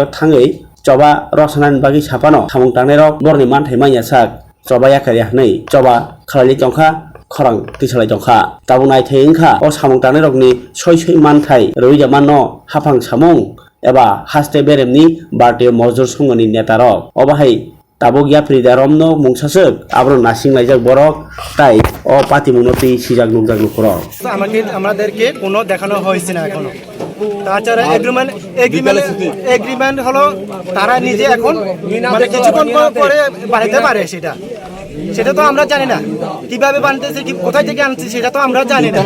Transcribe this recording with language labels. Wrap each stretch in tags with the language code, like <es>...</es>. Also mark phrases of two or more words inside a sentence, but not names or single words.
<trp>thangai choba roshanan bagi sapano samung tangnai rok borni manthai manya sak choba yakari hnai choba khlali tongkha khorang tisalai tongkha tabunai thengkha o samung tangnai rokni soi manthai roijamano hafang samung eba haste beremni Bharatiya Mozdur Sangho ni neta rok obahai tabuk yapri daromno mungsasuk abro nasinglajak borok tai o patimungoti sijak nukjak nukrok</trp> <bn>আমাদেরকে কোনো দেখানো হয়েছে না এখনো তাছাড়া এগ্রিমেন্ট হলো তারা নিজে এখন মানে কিছুক্ষণ পরে বানাতে পারে সেটা তো আমরা জানি না কিভাবে বানাতেছে কি কোথা থেকে আনছে সেটা তো আমরা জানি না</bn>